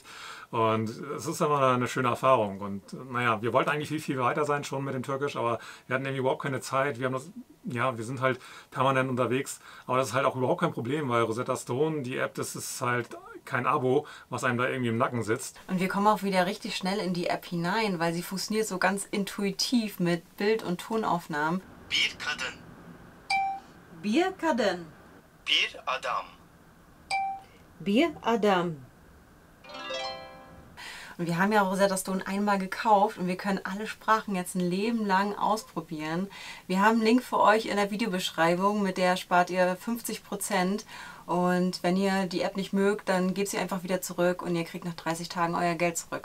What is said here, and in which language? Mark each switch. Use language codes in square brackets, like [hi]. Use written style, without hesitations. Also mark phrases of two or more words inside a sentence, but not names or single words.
[de] Und es ist immer eine schöne Erfahrung. Und naja, wir wollten eigentlich viel weiter sein schon mit dem Türkisch, aber wir hatten irgendwie überhaupt keine Zeit. Wir sind halt permanent unterwegs. Aber das ist halt auch überhaupt kein Problem, weil Rosetta Stone, die App, das ist halt kein Abo, was einem da irgendwie im Nacken sitzt. Und wir kommen auch wieder richtig schnell in die App hinein, weil sie funktioniert so ganz intuitiv mit Bild- und Tonaufnahmen. [tr] Bir kadın. Bir kadın. Bir adam. Bir Adam. [de] Und wir haben ja Rosetta Stone einmal gekauft und wir können alle Sprachen jetzt ein Leben lang ausprobieren. Wir haben einen Link für euch in der Videobeschreibung, mit der spart ihr 50%. Und wenn ihr die App nicht mögt, dann gebt sie einfach wieder zurück und ihr kriegt nach 30 Tagen euer Geld zurück.